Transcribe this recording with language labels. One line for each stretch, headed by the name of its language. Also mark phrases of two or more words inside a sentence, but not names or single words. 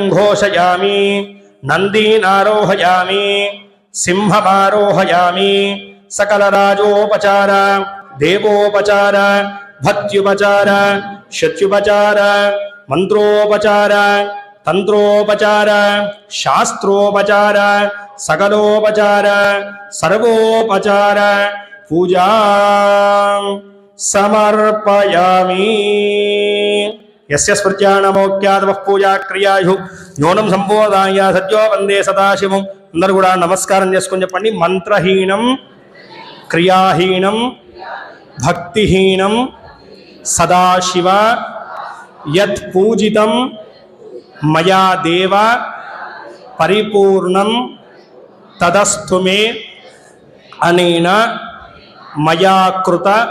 Sanskrit: घोषयामि नन्दीनारोहयामि सिंहमारोहयामि सकलराजोपचार देवोपचार भक्त्युपचार शत्युपचार मंत्रोपचार तंत्रोपचार शास्त्रोपचार सकलोपचार सर्वोपचार पूजा समर्पयामि। यस्य स्मृत्यानमोक्यादवः पूजा क्रियायु न्यूनं संबोधाय सद्यो वंदे सदाशिवं। अंदर
Telugu: కూడా నమస్కారం చేసుకొని చెప్పండి
Sanskrit: మంత్రహీనం క్రియాహీనం భక్తిహీనం సదాశివ యత్ పూజితం మయా దేవ పరిపూర్ణం తదస్తు మే అనేన మయా కృత